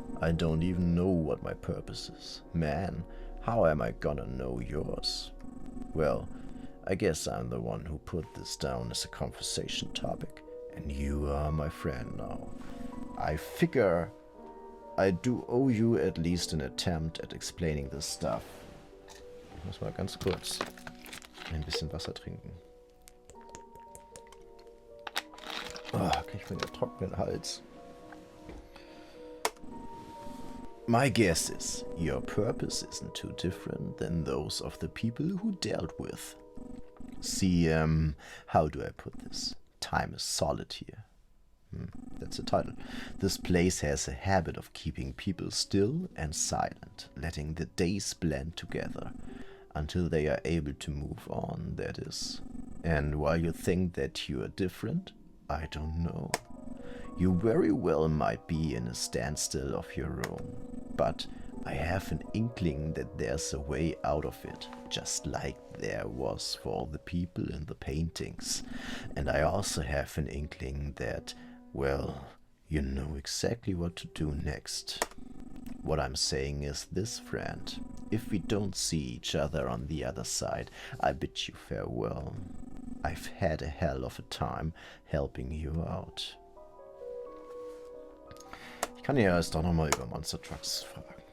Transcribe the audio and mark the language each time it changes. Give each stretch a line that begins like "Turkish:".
English: I don't even know what my purpose is. Man, how am I gonna know yours? Well, I guess I'm the one who put this down as a conversation topic, and you are my friend now. I figure I do owe you at least an attempt at explaining this stuff.
German: Ich muss mal ganz kurz ein bisschen Wasser trinken. Oh, krieg ich mir den trockenen Hals.
English: My guess is your purpose isn't too different than those of the people who dealt with. See, how do I put this? Time is solid here. That's the title. This place has a habit of keeping people still and silent, letting the days blend together until they are able to move on, that is. And while you think that you are different, I don't know. You very well might be in a standstill of your own, but I have an inkling that there's a way out of it, just like there was for the people in the paintings. And I also have an inkling that, well, you know exactly what to do next. What I'm saying is this, friend. If we don't see each other on the other side, I bid you farewell. I've had a hell of a time helping you out.
German: Ich kann ja erst doch nochmal über Monster Trucks fragen.